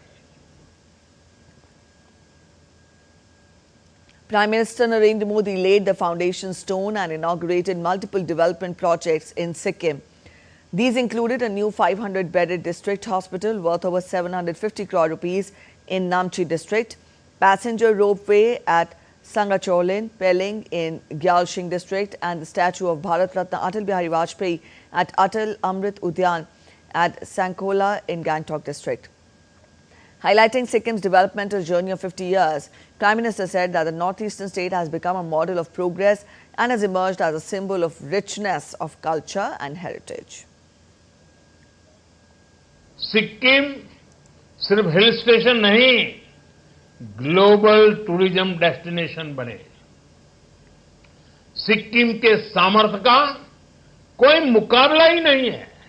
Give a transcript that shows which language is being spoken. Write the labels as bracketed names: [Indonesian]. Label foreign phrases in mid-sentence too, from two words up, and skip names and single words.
[English] Prime Minister Narendra Modi laid the foundation stone and inaugurated multiple development projects in Sikkim. These included a new 500-bedded district hospital worth over 750 crore rupees in Namchi district, passenger ropeway at Sangacholin, Peling in Gyalshing district, and the statue of Bharat Ratna Atal Bihari Vajpayee at Atal Amrit Udyan at Sankola in Gangtok district. Highlighting Sikkim's developmental journey of 50 years, Prime Minister said that the northeastern state has become a model of progress and has emerged as a symbol of richness of culture and heritage. [Hindi] सिक्किम सिर्फ [English] hill station [Hindi] नहीं, [English] global tourism destination [Hindi] बने। सिक्किम के सामर्थ्य का कोई मुकाबला ही नहीं है।